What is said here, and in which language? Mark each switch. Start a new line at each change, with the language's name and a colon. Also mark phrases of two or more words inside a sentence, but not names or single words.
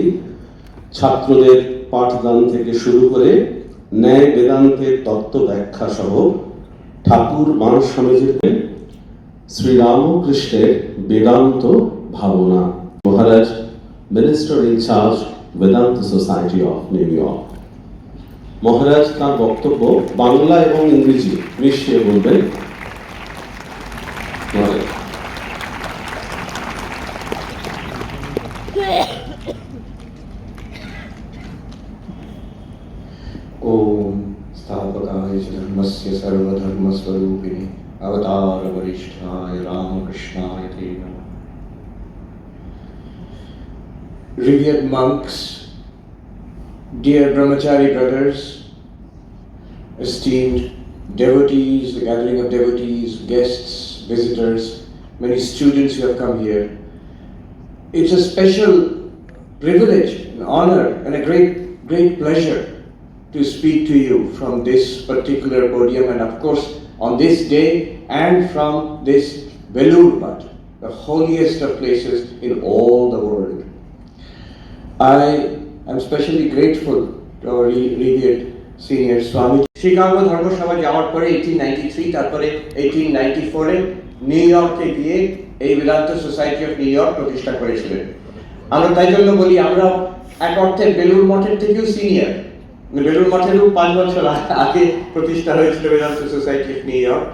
Bangla: ছাত্রদের পাঠদান থেকে শুরু করে ন্যায় বেদান্তের তত্ত্ব ব্যাখ্যা সহ ঠাকুর মানস স্বামীজির শ্রীরামকৃষ্ণের বেদান্ত ভাবনা।
English: মহারাজ Minister in-charge Vedanta Society of New York.
Bangla: মহারাজ তার বক্তব্য বাংলা এবং ইংরেজি মিশিয়ে বলবেন।
Sanskrit: ओम स्थापकाय च धर्मस्य सर्वधर्मस्वरूपिणे अवतार वरिष्ठाय रामकृष्णाय ते नमः।
English: Revered monks, dear brahmachari brothers, esteemed devotees, the gathering of devotees, guests, visitors, many students who have come here. It's a special privilege, an honor, and a great pleasure to speak to you from this particular podium, and of course on this day and from this Belur Math, the holiest of places in all the world. I am specially grateful to our revered senior Swami.
Bangla: শিকাগো ধর্মসভা যাওয়ার পরে 1893, তারপরে 1894 এ নিউ ইয়র্কে গিয়ে এই বেদান্ত সোসাইটি অফ নিউ ইয়র্ক প্রতিষ্ঠা করেছিলেন। আমরা তাই জন্য বলি আমরা এক অর্থে বেলুড় মঠের থেকেও সিনিয়র। বেলুড় মঠেরও 5 বছর আগে প্রতিষ্ঠা হয়েছিল বেদান্ত সোসাইটি অফ নিউ ইয়র্ক।